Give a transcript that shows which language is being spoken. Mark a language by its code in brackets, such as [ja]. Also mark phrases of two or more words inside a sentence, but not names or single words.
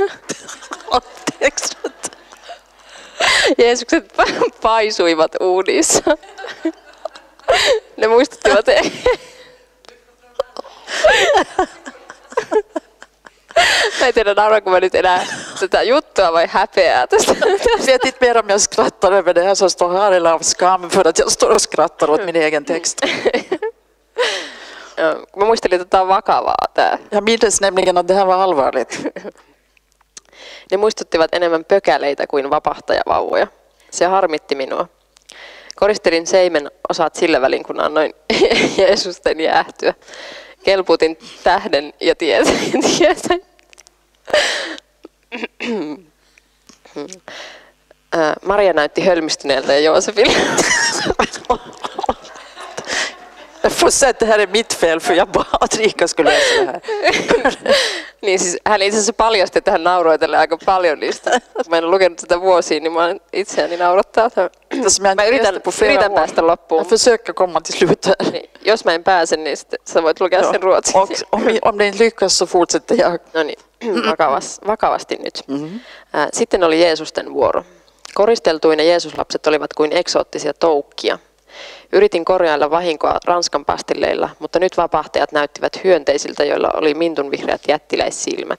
[fi] Jeesukset paisuivat uunissa. Ne muistuttivat. Mä en tiedä, nauranko mä nyt enää tätä juttua vai häpeää tästä. [sv] Jag vet inte mer om jag skrattar över det här som står här eller av skam för att jag står och skrattar åt min egen text. [fi] Mä muistelin, että tämä on vakavaa. Tää. [sv] Jag minns nämligen att det här var allvarligt. [fi] Ne muistuttivat enemmän pökäleitä kuin vapahtajavauvoja. Se harmitti minua. Koristelin seimen osat sillä välin, kun annoin Jeesusten jäähtyä. Kelputin tähden ja tietä. Maria näytti hölmistyneeltä ja Joosefille. [sv] Jag får säga att det här är mitt fel för jag bara att Rika skulle läsa det här. [fi] Niin siis hän itse asiassa paljasti, että hän nauroi tälle aika paljon niistä. Mä en ole lukenut tätä vuosia, niin mä itseäni naurattaa. Mä yritän päästä loppuun. [sv] Jag försöker komma till slutet. [fi] Niin, jos mä en pääse, niin sitten sä voit lukea sen ruotsiksi. [sv] Om det inte lyckas så fortsätter jag. [fi] No niin, vakavasti nyt. Sitten oli Jeesusten vuoro. Koristeltuina Jeesuslapset olivat kuin eksoottisia toukkia. Yritin korjailla vahinkoa Ranskan pastilleilla, mutta nyt vapahtajat näyttivät hyönteisiltä, joilla oli mintunvihreät jättiläissilmät.